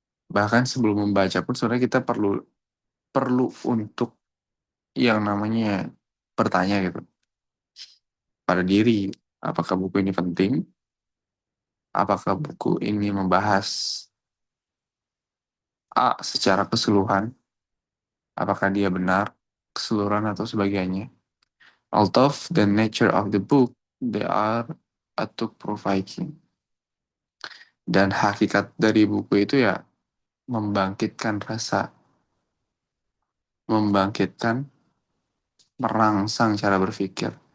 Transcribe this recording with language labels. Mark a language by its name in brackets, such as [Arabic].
[Indonesian] bahkan sebelum membaca pun sebenarnya kita perlu perlu untuk yang namanya bertanya gitu pada diri, apakah buku ini penting, apakah buku ini membahas A secara keseluruhan, apakah dia benar keseluruhan atau sebagainya. [English] Although the nature of the book, they are to provoking. [Indonesian] Dan hakikat dari buku itu ya membangkitkan rasa, membangkitkan, merangsang cara berpikir.